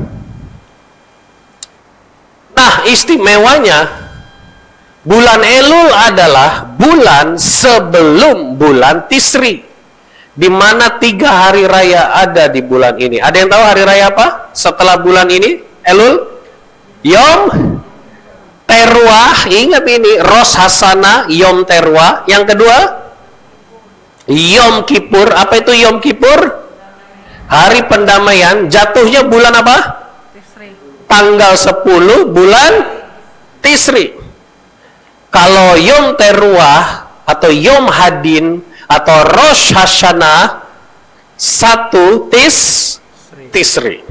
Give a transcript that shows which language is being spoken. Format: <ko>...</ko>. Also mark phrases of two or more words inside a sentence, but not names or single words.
<id>Nah, istimewanya bulan Elul adalah bulan sebelum bulan Tisri, di mana 3 hari raya ada di bulan ini. Ada yang tahu hari raya apa setelah bulan ini? Elul? Yom Teruah, ingat ini, Rosh Hasanah, Yom Teruah. Yang kedua, Yom Kippur. Apa itu Yom Kippur? Hari pendamaian. Jatuhnya bulan apa? Tisri. Tanggal 10 bulan Tisri. Kalau Yom Teruah atau Yom Hadin atau Rosh Hashanah 1 Tisri.</id>